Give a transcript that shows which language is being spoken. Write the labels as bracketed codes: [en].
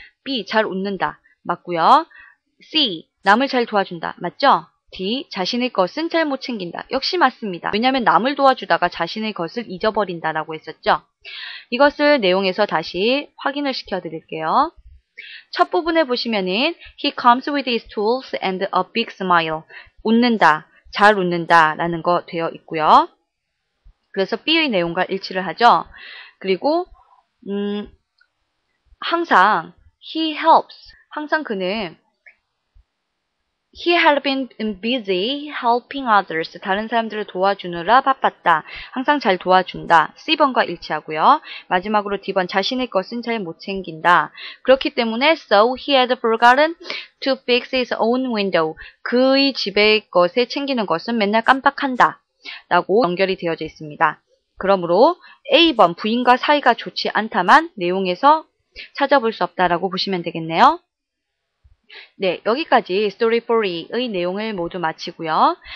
[ko] B. 잘 웃는다. 맞고요. C. 남을 잘 도와준다. 맞죠? D. 자신의 것은 잘 못 챙긴다. 역시 맞습니다. 왜냐하면 남을 도와주다가 자신의 것을 잊어버린다라고 했었죠. 이것을 내용에서 다시 확인을 시켜드릴게요. 첫 부분에 보시면은 [en] He comes with his tools and a big smile. [ko] 웃는다, 잘 웃는다 라는 거 되어 있고요. 그래서 B의 내용과 일치를 하죠. 그리고 항상 [en] He helps. [ko] 항상 그는 [en] He had been busy helping others. [ko] 다른 사람들을 도와주느라 바빴다. 항상 잘 도와준다. C번과 일치하고요. 마지막으로 D번 자신의 것은 잘 못 챙긴다. 그렇기 때문에 [en] So he had forgotten to fix his own window. [ko] 그의 집의 것에 챙기는 것은 맨날 깜빡한다. 라고 연결이 되어져 있습니다. 그러므로 A번 부인과 사이가 좋지 않다만 내용에서 찾아볼 수 없다라고 보시면 되겠네요. 네, 여기까지 Story 40의 내용을 모두 마치고요.